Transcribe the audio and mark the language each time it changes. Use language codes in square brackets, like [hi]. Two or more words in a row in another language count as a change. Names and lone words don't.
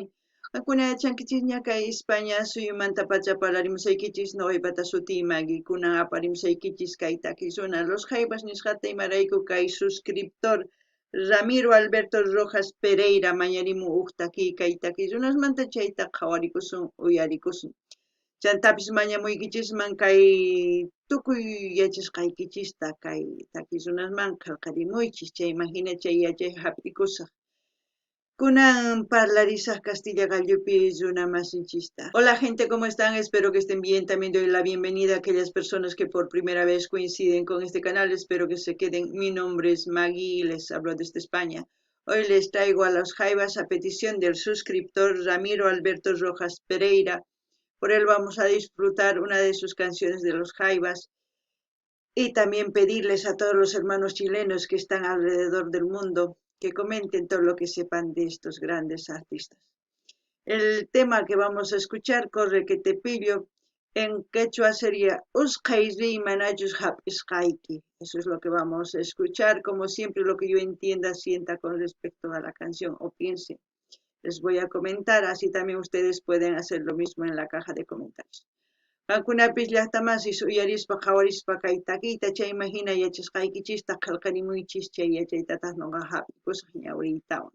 [qu] Qamkuna yachankichis ña kay España suyumanta pacha parlarimusaykichis noqaipata sutii Maggie kunan aparimusaykichis kay takisuna Los Jaivas nisqata imarayku kay suscriptor Ramiro Alberto Rojas Pereira mañarimu uqtaki kay takisunasmanta chayta qhawarikusun uyarikusun. Chantapis mañamuykichisman kay tukuy yachasqaykichista kay takisunasman qillqarimuychis chayman hina chay yachay hap'ikusaq. Kunan parlarisaq Castilla gallupi runa masinchista. [es] Hola gente, ¿cómo están? Espero que estén bien. También doy la bienvenida a aquellas personas que por primera vez coinciden con este canal. Espero que se queden. Mi nombre es Maggie y les hablo desde España. Hoy les traigo a Los Jaivas a petición del suscriptor Ramiro Alberto Rojas Pereira. Por él vamos a disfrutar una de sus canciones de Los Jaivas y también pedirles a todos los hermanos chilenos que están alrededor del mundo que comenten todo lo que sepan de estos grandes artistas. El tema que vamos a escuchar, Corre que te pillo, en quechua sería [qu] Usqayri manayus hap isqayki. [es] Eso es lo que vamos a escuchar, como siempre lo que yo entienda, sienta con respecto a la canción o piense. Les voy a comentar, así también ustedes pueden hacer lo mismo en la caja de comentarios. [qu] Qankunapis llaqtamasis uyarispa qawarispa kay takiyta chayman hina yachasqaykichista qillqarimuychis chay yachaytataq noqa hap'ikusaq ñawiytawan.